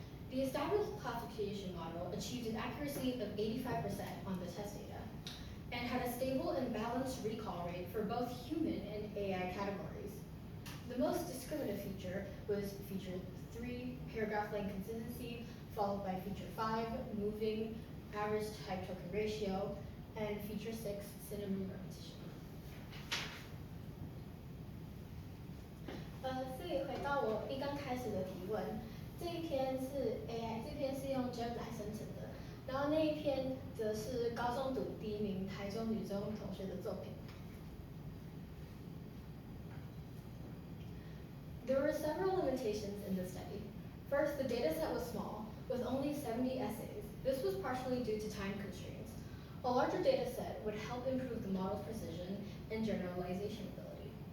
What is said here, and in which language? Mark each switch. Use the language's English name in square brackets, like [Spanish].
[English] The established classification model achieved an accuracy of 85% on the test data, and had a stable and balanced recall rate for both human and AI categories. The most discriminative feature was feature 3, paragraph length consistency, followed by feature 5, moving average type token ratio, and feature 6, synonym repetition. [Chinese] 所以回到我一刚开始的提问，这一篇是 AI， 这篇是用 Gem 来生成的，然后那一篇则是高中组第1名台中女中同学的作品。 [English] There were several limitations in the study. First, the dataset was small, with only 70 essays. This was partially due to time constraints. A larger dataset would help improve the model's precision and generalization ability.